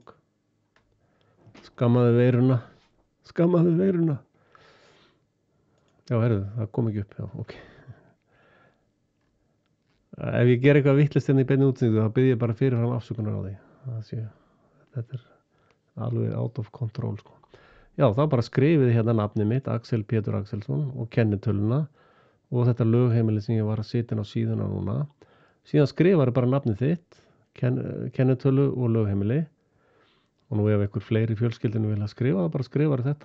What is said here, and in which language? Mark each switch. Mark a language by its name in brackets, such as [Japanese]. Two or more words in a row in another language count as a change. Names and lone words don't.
[Icelandic] Skammaði veiruna. Skammaði veiruna. Já, heyrðu, það kom ekki upp. Já, ok. Ef ég ger eitthvað vitlaust hérna í beinni útsendingu þá bið ég bara fyrirfram afsökunar á því. Þetta er alveg [English] out of control, [Icelandic] sko. Já, þá bara skrifið hérna nafnið mitt, Axel Pétur Axelsson, og kennitöluna og þetta lögheimili sem ég var að sitja inn á síðuna núna. Síðan skrifar bara nafnið þitt, kennitölu og lögheimili. Og nú ef einhver fleiri í fjölskyldinu vilja skrifa, þá bara skrifar þetta.